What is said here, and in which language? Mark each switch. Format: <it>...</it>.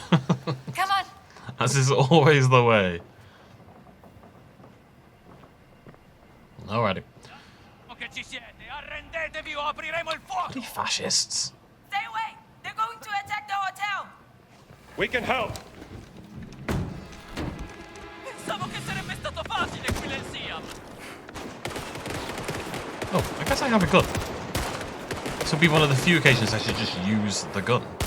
<en>Come on. As is always the way. Alrighty. Bloody fascists. Stay away! They're going to attack the hotel! We can help.</en> <it>Pensavo che sarebbe stato facile qui nel Siam!</it> <en>Oh, I guess I have a gun. This will be one of the few occasions I should just use the gun.</en>